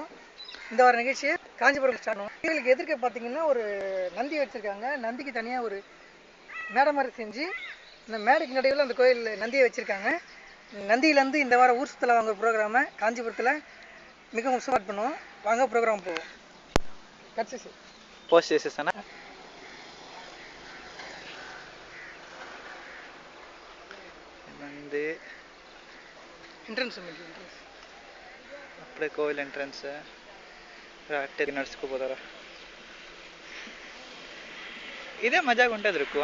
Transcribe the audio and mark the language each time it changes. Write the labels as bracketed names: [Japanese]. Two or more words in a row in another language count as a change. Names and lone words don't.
[Tamil] இந்த வார நிகழ்ச்சியை காஞ்சிபுரம் ஸ்டார்ட் பண்ணுவோம். கோயிலுக்கு எதிர்க்க பார்த்தீங்கன்னா ஒரு நந்தி வச்சுருக்காங்க. நந்திக்கு தனியாக ஒரு மேடை மாதிரி செஞ்சு இந்த மேடைக்கு நடுவில் அந்த கோயில் நந்தியை வச்சுருக்காங்க. நந்தியிலேருந்து இந்த வாரம் ஊர் சுத்தலாம் வாங்க ப்ரோக்ராமை காஞ்சிபுரத்தில் மிகவும் ஸ்டார்ட் பண்ணுவோம். வாங்க ப்ரோக்ராம் போவோம். கட்சி [Telugu] போஸ்ட் చేసేసానా? வந்து ಎಂಟ್ರೆನ್ಸ್ అప్పుడే కోవిల్ ఎంట్రన్స్ అట్టే నడుచుకుపోతారా. ఇదే మజాగా ఉంటుంది రుక్కు.